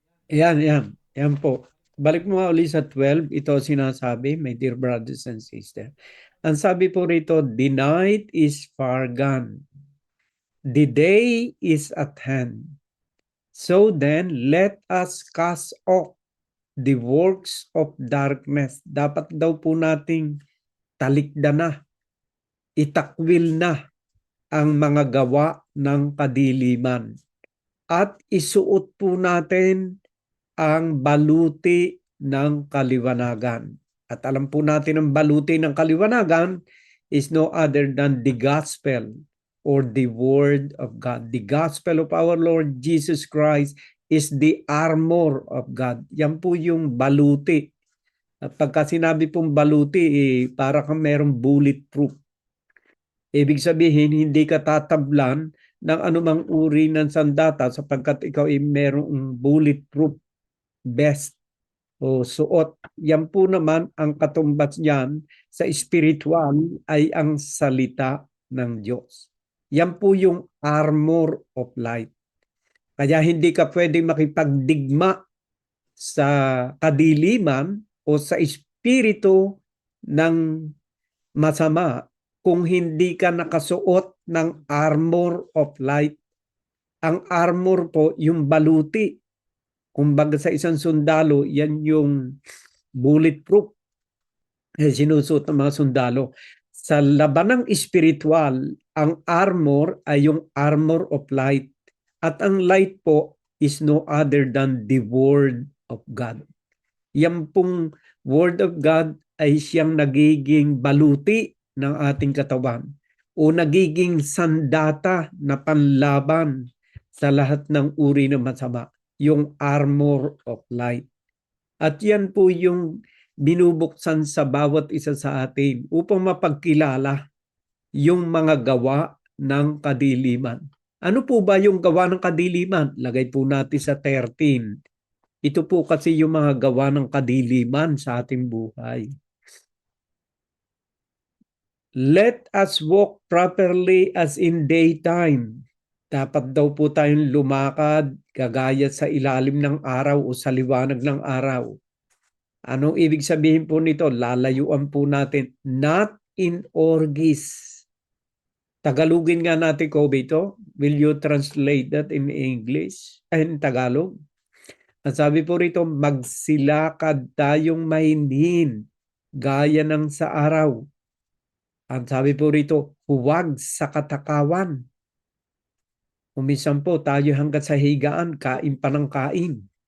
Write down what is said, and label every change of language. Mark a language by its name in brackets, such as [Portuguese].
[Filipino] Yan po. Balik mo nga ulit sa 12, ito sinasabi, [English] my dear brothers and sisters. [Filipino] Ang sabi po rito, [English] the night is far gone. The day is at hand. So then, let us cast off the works of darkness. [Filipino] Dapat daw po nating talikda na, itakwil na ang mga gawa ng kadiliman. At isuot po natin ang baluti ng kaliwanagan. At alam po natin ang baluti ng kaliwanagan [English] is no other than the gospel or the word of God. The gospel of our Lord Jesus Christ is the armor of God. [Filipino] Yan po yung baluti. At pagka sinabi pong baluti, para kang merong bulletproof. Ibig sabihin, hindi ka tatablan ng anumang uri ng sandata sapagkat ikaw ay merong bulletproof vest o suot. Yan po naman ang katumbas niyan sa spiritual ay ang salita ng Diyos. Yan po yung [English] armor of light. [Filipino] Kaya hindi ka pwedeng makipagdigma sa kadiliman o sa espiritu ng masama kung hindi ka nakasuot ng [English] armor of light. [Filipino] Ang armor po, yung baluti. Kumbaga sa isang sundalo, yan yung bulletproof. Sinusuot ng mga sundalo. Sa labanang espiritual, ang armor ay yung [English] armor of light. [Filipino] At ang [English] light po is no other than the Word of God. [Filipino] Yan pong [English] Word of God [Filipino] ay siyang nagiging baluti ng ating katawan o nagiging sandata na panlaban sa lahat ng uri ng masama. Yung [English] armor of light. [Filipino] At yan po yung binubuksan sa bawat isa sa atin upang mapagkilala yung mga gawa ng kadiliman. Ano po ba yung gawa ng kadiliman? Lagay po natin sa 13. Ito po kasi yung mga gawa ng kadiliman sa ating buhay. [English] Let us walk properly as in daytime. [Filipino] Dapat daw po tayong lumakad kagaya sa ilalim ng araw o sa liwanag ng araw. Anong ibig sabihin po nito? Lalayuan po natin, [English] not in orgies. [Filipino] Tagalogin nga natin, Kobe, ito. [English] Will you translate that in English? In Tagalog? [Filipino] Ang sabi po rito, magsilakad tayong mahinhin gaya ng sa araw. Ang sabi po rito, huwag sa katakawan. Umisan po tayo hanggat sa higaan, kain pa ng kain.